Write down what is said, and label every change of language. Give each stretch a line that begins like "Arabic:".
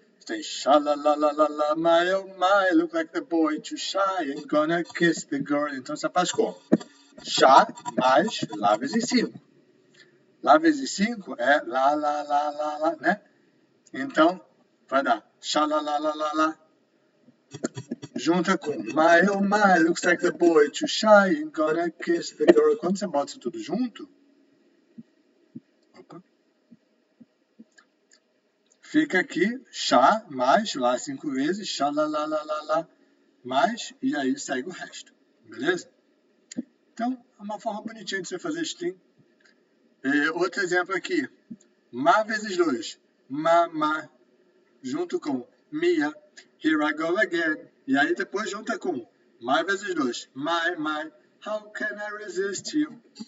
English: Tem Sha-la-la-la-la-la, my oh my, look like the boy too shy, ain't gonna kiss the girl.
Portuguese: Então você faz como? Chá mais Lá vezes 5. Lá vezes 5 é lá, né? Então, vai dar Sha-la-la-la-la-la. Junta com
English: My oh my, looks like the boy too shy, ain't gonna kiss the girl.
Portuguese: Quando você bota isso tudo junto, fica aqui, chá, mais, lá 5 vezes, chá, lá, mais, e aí segue o resto, beleza? Então, é uma forma bonitinha de você fazer string. Outro exemplo aqui, ma vezes 2, ma, junto com Mia,
English: here I go again,
Portuguese: e aí depois junta com my vezes 2, my,
English: how can I resist you?